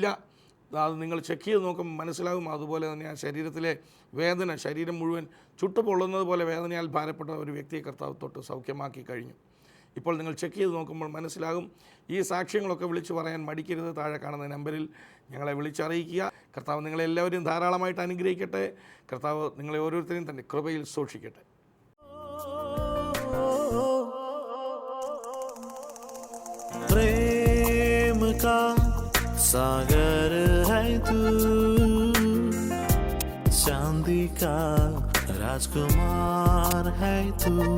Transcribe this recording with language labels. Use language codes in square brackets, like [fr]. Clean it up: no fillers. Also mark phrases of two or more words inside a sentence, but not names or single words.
[ml] അത് നിങ്ങൾ ചെക്ക് ചെയ്ത് നോക്കുമ്പോൾ മനസ്സിലാകും. അതുപോലെ തന്നെ ആ ശരീരത്തിലെ വേദന, ശരീരം മുഴുവൻ ചുട്ടുപൊള്ളുന്നത് പോലെ വേദനയാൽ ഭാരപ്പെട്ട ഒരു വ്യക്തിയെ കർത്താവ് തൊട്ട് സൗഖ്യമാക്കി കഴിഞ്ഞു. ഇപ്പോൾ നിങ്ങൾ ചെക്ക് ചെയ്ത് നോക്കുമ്പോൾ മനസ്സിലാകും. ഈ സാക്ഷ്യങ്ങളൊക്കെ വിളിച്ചു പറയാൻ മടിക്കരുത്. താഴെ കാണുന്ന നമ്പറിൽ ഞങ്ങളെ വിളിച്ചറിയിക്കുക. കർത്താവ് നിങ്ങളെല്ലാവരും ധാരാളമായിട്ട് അനുഗ്രഹിക്കട്ടെ. കർത്താവ് നിങ്ങളെ ഓരോരുത്തരെയും തന്നെ കൃപയിൽ സൂക്ഷിക്കട്ടെ. [hi] प्रेम का सागर है तू, चांदी का राजकुमार है तू,